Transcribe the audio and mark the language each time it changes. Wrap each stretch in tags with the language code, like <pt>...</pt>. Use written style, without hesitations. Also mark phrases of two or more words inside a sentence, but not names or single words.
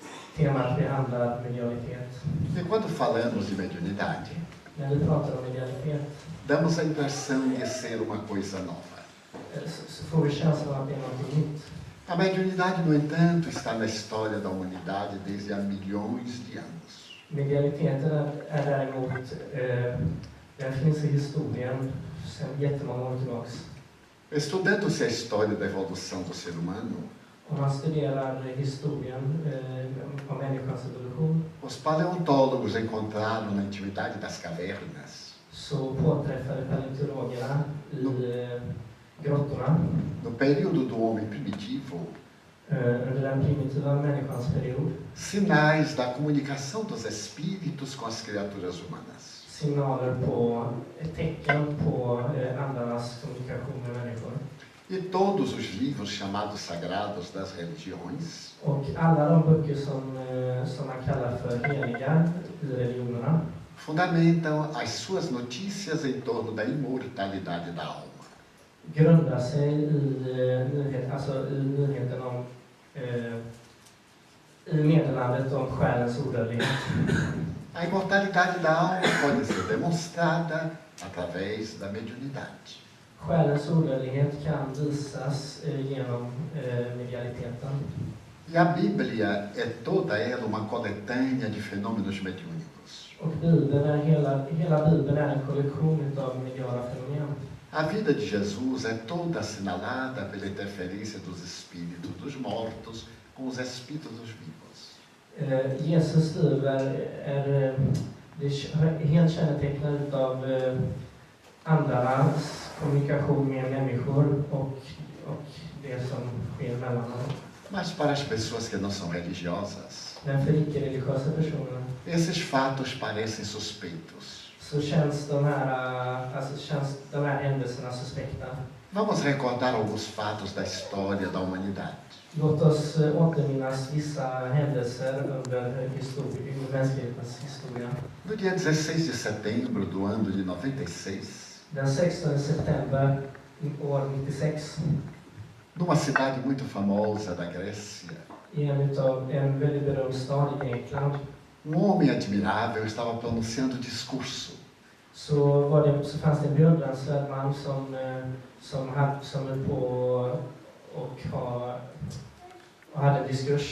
<pt>E quando falamos de mediunidade, damos a impressão de ser uma coisa nova. A mediunidade, no entanto, está na história da humanidade desde há milhões de anos.</pt> <sv>Medialiteten är däremot, den finns i historien sedan jättemånga år tillbaks.</sv> <pt>Estudando-se a história da evolução do ser humano,</pt> <sv>Om man studerar historien om människans evolution,</sv> <pt>os paleontólogos encontraram na intimidade das cavernas,</pt> <sv>så påträffade paleontologerna i grottorna</sv> <pt>no período do homem primitivo,</pt> <sv>under den primitiva människans period,</sv> <pt>sinais da comunicação dos espíritos com as criaturas humanas.</pt> <sv>signaler på ett tecken på andarnas kommunikation med människor.</sv> <pt>E todos os livros chamados sagrados das religiões</pt> <sv>Och alla de böcker som man kallar för heliga i religionerna</sv> <pt>fundamentam as suas notícias em torno da imortalidade da alma.</pt> <sv>grundar sig i nyheten om i meddelandet om själens odödlighet.</sv> <pt>A imortalidade da alma pode ser demonstrada através da mediunidade.</pt> <sv>Själens odödlighet kan visas genom medialiteten.</sv> <pt>E a Bíblia é toda ela uma coletânea de fenômenos mediúnicos.</pt> <sv>Och hela Bibeln är en kollektion av mediala fenomen.</sv> <pt>A vida de Jesus é toda assinalada pela interferência dos espíritos dos mortos com os espíritos dos vivos.</pt> <sv>Jesus liv är helt kännetecknat av andarnas kommunikation med människor och det som sker mellan dem.</sv> <pt>Mas para as pessoas que não são religiosas,</pt> <sv>Men för icke-religiösa personer</sv> <pt>esses fatos parecem suspeitos.</pt> <sv>så känns de här händelserna suspekta.</sv> <pt>Vamos recordar alguns fatos da história da humanidade.</pt> <sv>Låt oss återminnas vissa händelser under mänsklighetens historia.</sv> <pt>No dia 16 de setembro do ano de 96,</pt> <sv>Den 16 september år 96</sv> <pt>numa cidade muito famosa da Grécia,</pt> <sv>i en väldigt berömd stad i Grekland</sv> <pt>homem admirável estava pronunciando discurso.</pt> <sv>så fanns det en beundransvärd man som höll på och hade en diskurs.</sv>